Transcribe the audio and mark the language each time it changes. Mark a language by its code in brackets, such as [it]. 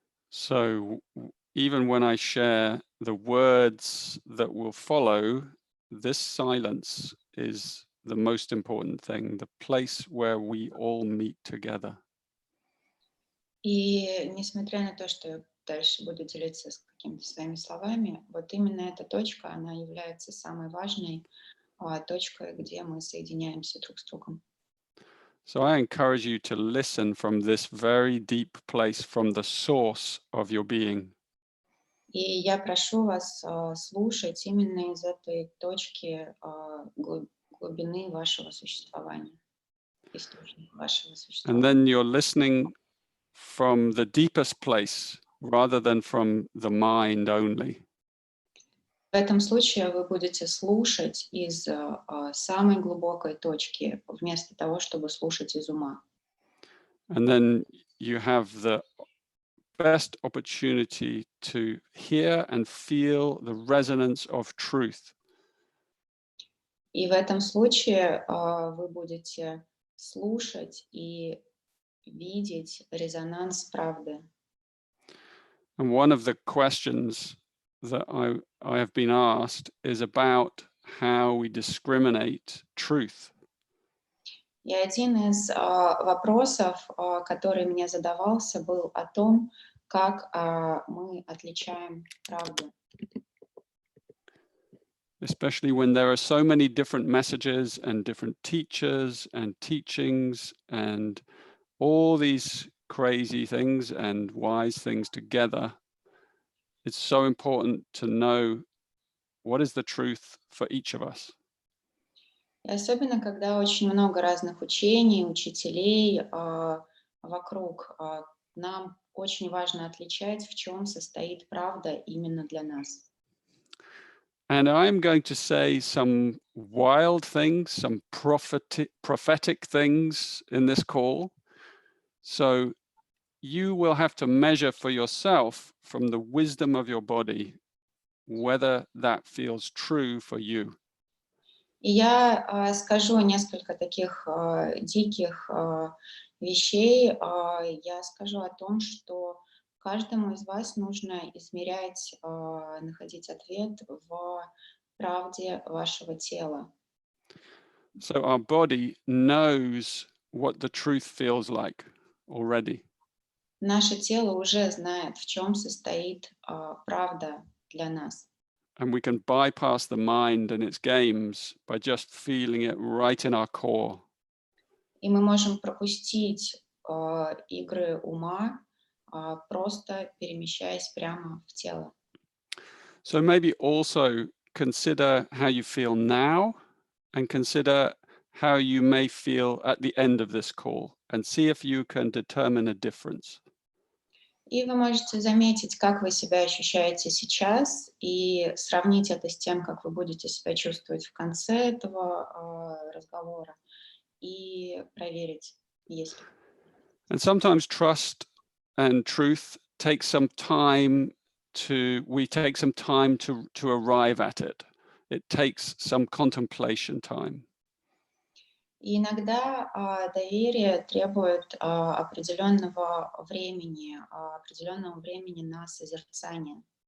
[en] So even when I share the words that will follow, this silence is the most important thing, the place where we all meet together. [ru] И несмотря на то, что я дальше буду делиться с какими-то своими словами, вот именно эта точка, она является самой важной точкой, где мы соединяемся друг с другом. [en] So I encourage you to listen from this very deep place, from the source of your being. [ru] И я прошу вас слушать именно из этой точки глубины вашего существования. источник вашего [en] And [ru] существования. [en] then you're listening from the deepest place rather than from the mind only. [ru] В этом случае вы будете слушать из самой глубокой точки, вместо того, чтобы слушать из ума. [en] And then you have the best opportunity to hear and feel the resonance of truth. [ru] И в этом случае вы будете слушать и видеть резонанс правды. [en] And one of the questions that I have been asked is about how we discriminate truth. [ru] И один из вопросов, который мне задавался, был о том, как мы отличаем правду. [en] Especially when there are so many different messages and different teachers and teachings and all these crazy things and wise things together. It's so important to know what is the truth for each of us. [ru] И особенно, когда очень много разных учений, учителей вокруг, нам очень важно отличать, в чем состоит правда именно для нас. [en] And I'm going to say some wild things, some prophetic things in this call. So you will have to measure for yourself from the wisdom of your body whether that feels true for you. [ru] И я скажу несколько таких диких вещей. Я скажу о том, что каждому из вас нужно измерять, находить ответ в правде вашего тела. [en] So our body knows what the truth feels like already. [ru] Наше тело уже знает, в чем состоит правда для нас. [en] And we can bypass the mind and its games by just feeling it right in our core. [ru] И мы можем пропустить игры ума, просто перемещаясь прямо в тело. [en] So maybe also consider how you feel now and consider how you may feel at the end of this call and see if you can determine a difference. [ru] И вы можете заметить, как вы себя ощущаете сейчас, и сравнить это с тем, как вы будете себя чувствовать в конце этого разговора, и проверить, есть ли. [en] And sometimes trust and truth take some time we take some time to arrive at it. It takes some contemplation time. [ru] И иногда доверие требует определенного времени на созерцание.